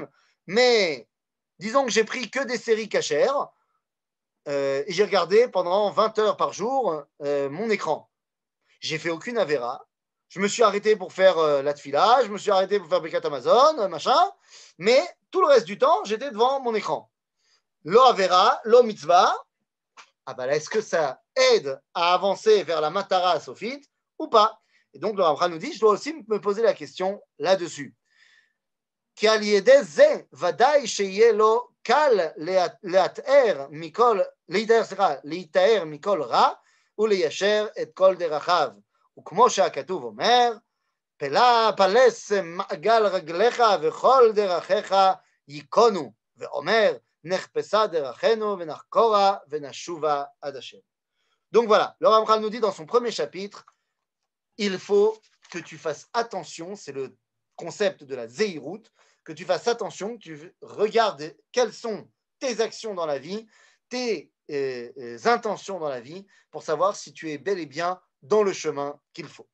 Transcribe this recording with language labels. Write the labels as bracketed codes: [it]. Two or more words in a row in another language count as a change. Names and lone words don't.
[fr] Mais disons que j'ai pris que des séries cachères et j'ai regardé pendant 20 heures par jour mon écran. J'ai fait aucune avéra. Je me suis arrêté pour faire la tfila, je me suis arrêté pour faire [he] ברכת המזון, [fr] machin. Mais tout le reste du temps, j'étais devant mon écran. [he] לא עבירה, לא מצוה. [fr] Ah ben là, est-ce que ça aide à avancer vers la [he] מטרה סופית [fr] ou pas? Et donc le Ramchal nous dit, je dois aussi me poser la question là-dessus. [he] שעל ידי זה ודאי שיהיה לו קל לטהר מכל רע ולישר את כל דרכיו. וכמו שהכתוב אומר, פלס מעגל רגליך וכל דרכיך ייכונו, ואומר, נחפשה דרכנו ונחקורה ונשובה עד השם. [fr] Donc voilà, le Ramchal nous dit dans son premier chapitre, il faut que tu fasses attention, c'est le concept de la Zeirut, que tu fasses attention, que tu regardes quelles sont tes actions dans la vie, tes intentions dans la vie, pour savoir si tu es bel et bien dans le chemin qu'il faut.